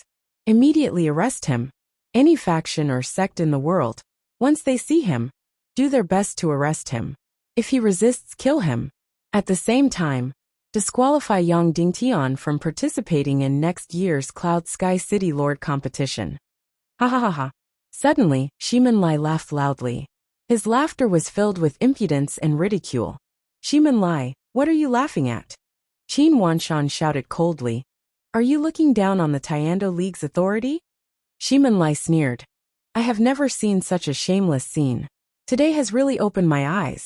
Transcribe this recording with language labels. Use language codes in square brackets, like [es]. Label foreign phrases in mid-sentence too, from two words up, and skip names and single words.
[en] Immediately arrest him. Any faction or sect in the world, once they see him, do their best to arrest him. If he resists, kill him. At the same time, disqualify Yang Dingtian from participating in next year's Cloud Sky City Lord competition. Ha ha ha ha. Suddenly, Shimin Lai laughed loudly. His laughter was filled with impudence and ridicule. Shimin Lai, what are you laughing at? Qin Wanshan shouted coldly. Are you looking down on the Tiando League's authority? Shimin Lai sneered. I have never seen such a shameless scene. Today has really opened my eyes.